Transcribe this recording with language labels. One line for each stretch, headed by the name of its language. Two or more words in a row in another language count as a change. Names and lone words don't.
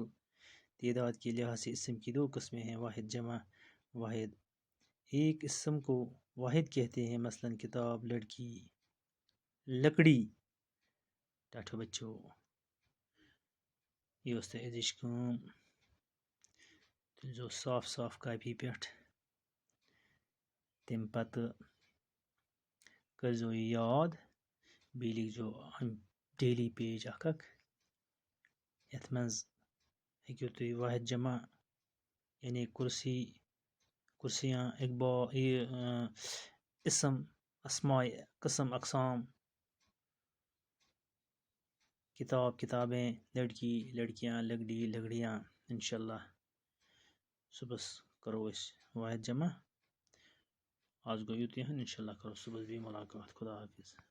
Urdu: تعداد کے لحاظ سے اسم کی 2 قسمیں ہیں، واحد جمع واحد۔ ایک اسم کو واحد کہتے ہیں، مثلا کتاب، لڑکی، لکڑی،
Kashmiri: ٹاٹھو بچو، یہ ازش کام جو صاف صاف کاپی پٮ۪ٹھ تم پتہٕ کٔرزیٚو یہِ یاد، بیٚیہِ لیٖکھزیٚو ڈیلی پیج اکھ اکھ، یتھ منٛز ہیٚکِو تُہۍ واحد جمع یعنی
Urdu: کرسی، کرسیاں، اقبال، یہ اسم، اسماء، قسم، اقسام، کتاب، کتابیں، لڑکی، لڑکیاں،
Kashmiri: لگڑی، لگڑیاں، انشاءاللہ صبحس کرو أسۍ واحد جمع۔ آز گوٚو یُتُے ہن، انشاءاللہ کرو صبحس بیٚیہِ ملاقات،
Urdu: خدا حافظ۔